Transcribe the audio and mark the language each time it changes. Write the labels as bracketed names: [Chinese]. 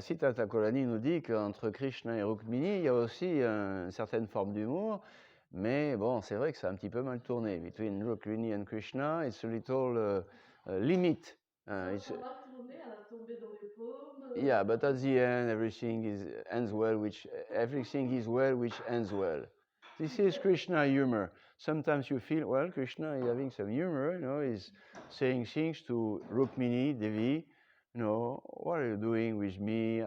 [French] Sita Thakurani nous dit qu'entre Krishna et Rukmini, il y a aussi une certaine forme d'humour, mais bon, c'est vrai que ça a un petit peu mal tourné. [English] Between Rukmini and Krishna, it's a little limit. [French] Ça [English] It's, [French] a mal tourné, elle a tombé dans les pommes. [English] yeah, but at the end, ends well, everything is well, which ends well. This is Krishna humor. Sometimes you feel, well, Krishna is having some humor, he's saying things to Rukmini, Devi, what are you doing with me?